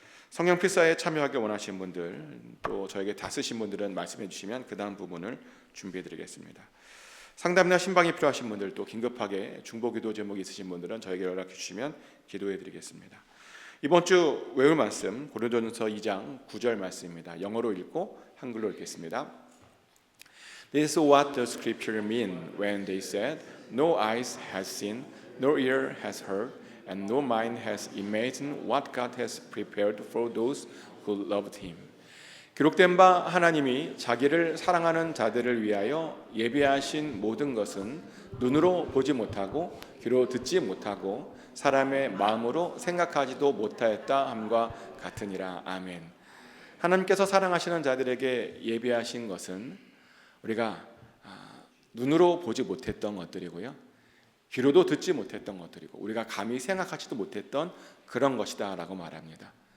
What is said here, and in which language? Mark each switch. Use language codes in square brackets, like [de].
[ko] 성령 필사에 참여하길 원하시는 분들, 또 저에게 다 쓰신 분들은 말씀해 주시면 그 다음 부분을 준비해 드리겠습니다. 상담이나 신방이 필요하신 분들, 또 긴급하게 중보기도 제목이 있으신 분들은 저에게 연락해 주시면 기도해 드리겠습니다. 이번 주 외울 말씀 고린도전서 2장 9절 말씀입니다. 영어로 읽고 한글로 읽겠습니다. [en] This is what the scripture mean when they said, No eyes has seen, no ear has heard, and no mind has imagined what God has prepared for those who loved Him. [ko] 기록된 바 하나님이 자기를 사랑하는 자들을 위하여 예비하신 모든 것은 눈으로 보지 못하고 귀로 듣지 못하고 사람의 마음으로 생각하지도 못하였다 함과 같으니라. 아멘. 하나님께서 사랑하시는 자들에게 예비하신 것은 우리가 눈으로 보지 못했던 것들이고요, 귀로도 듣지 못했던 것들이고 우리가 감히 생각하지도 못했던 그런 것이다 라고 말합니다.